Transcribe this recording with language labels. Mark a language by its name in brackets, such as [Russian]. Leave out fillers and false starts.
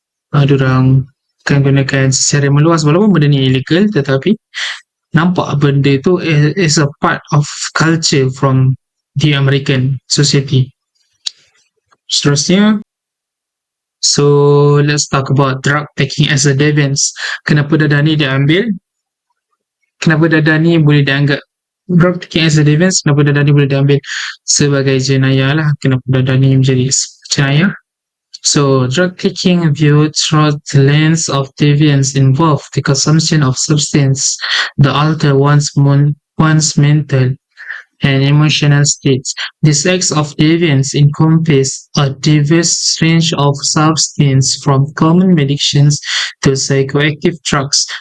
[Malay] Diorang akan gunakan secara meluas walaupun benda ni illegal, tetapi nampak benda tu [English] is a part of culture from the American society. [Malay] Seterusnya, [English] so let's talk about drug taking as a deviance. [Malay] Kenapa dadah ni diambil? Kenapa dadah ni boleh dianggap [English] drug taking as a deviance? [Malay] Kenapa dadah ni boleh diambil sebagai jenayah lah? Kenapa dadah ni menjadi jenayah? [English] So drug taking viewed through the lens of deviance involve the consumption of substance that alter one's mental and emotional states. These acts of deviance encompass a diverse range of substances from common medicines to psychoactive drugs.